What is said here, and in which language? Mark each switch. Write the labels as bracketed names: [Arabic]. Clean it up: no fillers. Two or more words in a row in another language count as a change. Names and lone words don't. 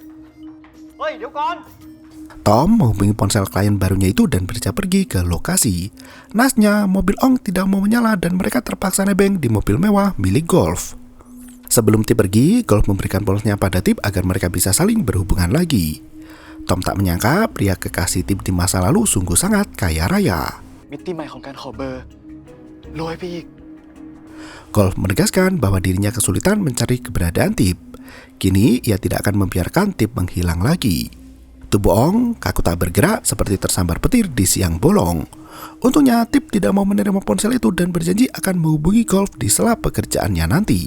[Indonesian] Tom menghubungi ponsel klien barunya itu dan bergegas pergi ke lokasi. Nasnya, mobil Ong tidak mau menyala dan mereka terpaksa nebeng di mobil mewah milik Golf. Sebelum Tip pergi, Golf memberikan polosnya pada Tip agar mereka bisa saling berhubungan lagi. Tom tak menyangka pria kekasih Tip di masa lalu sungguh sangat kaya raya. [Thai] มิติใหม่ของการขอเบอร์รวยไปอีก [Indonesian] Golf menegaskan bahwa dirinya kesulitan mencari keberadaan Tip. Kini ia tidak akan membiarkan Tip menghilang lagi. Tubuh Ong kaku tak bergerak seperti tersambar petir di siang bolong. Untungnya Tip tidak mau menerima ponsel itu dan berjanji akan menghubungi Golf di sela pekerjaannya nanti.